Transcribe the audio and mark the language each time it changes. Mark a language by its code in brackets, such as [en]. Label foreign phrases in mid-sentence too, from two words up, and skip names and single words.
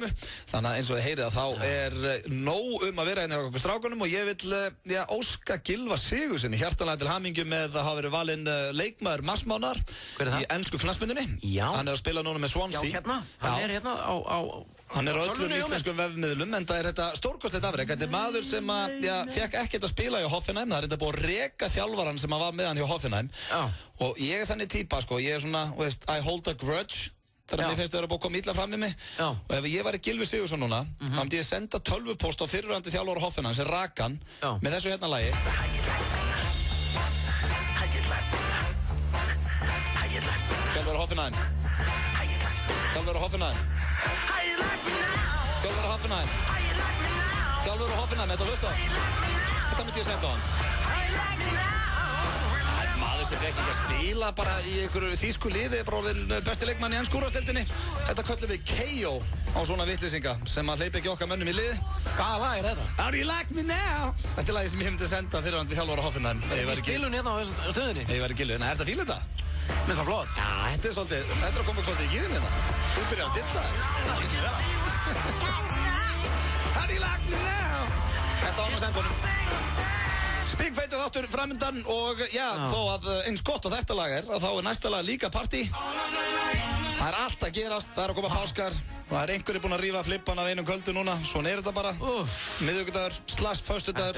[is] Þannig að eins og ég heyri að þá nóg að vera hérna á okkur strákunum og ég vil óska Gylfa Sigurðssyni hjartanlega til hamingju með að hafa verið valinn leikmaður marsmánaðar í ensku knattspyrnunni. Já. Hann að spila núna með Swansea. Já, hérna. Hann hérna á Hann á öllum íslenskum vefmiðlum, en það þetta stórkostlegt afrek. Þetta maður sem fekk ekkert að spila hjá Hoffenheim. Það þetta búið að reka þjálfaran sem var með hann hjá Hoffenheim. Og ég þannig típa, ég svona, [en] I hold a grudge. [is] Þannig að mér finnst það að koma illa fram við mig. Og ef ég væri Gylfi Sigurðsson núna, þá myndi ég senda 12-póst á fyrrverandi þjálfara Hoffenheim sem rak hann með þessu hérna lagi. Þjálfara Hoffenheim. Þjálfara Hoffenheim. Þjálfara Hoffenheim. Þjálfara Hoffenheim, þetta hlusta. Þetta myndi ég senda á hann. Maður sem fekk ekki að spila bara í einhverju þýsku liði, bara orðin besti leikmann í ensku úrvalsdeildinni. Þetta köllum við KO á svona vitleysinga sem að hleypa ekki okkar mönnum í liði. Hvaða lag er þetta? [en] How do you like me now? [is] Þetta er lagið sem ég myndi senda fyrir hann til þjálfara Hoffenheim. Við spilum hérna á stöðinni. Ég væri Gylfi, en er þetta fíl þetta? Minnst það flott. Já, þetta er að koma svolítið í gýrin hérna. Þú byrjar að dilla þess. [en] How do you like me now? [is] Þetta var hann að senda honum. Spikfeitur þáttur framundan og þó að eins gott á þetta lag er, að þá er næsta lag líka partí. Það er allt að gerast, það er að koma páskar. Það er einhverju búinn að rífa flippan af einum kvöldu núna. Svona er þetta bara. Miðvikudagur, föstudagur.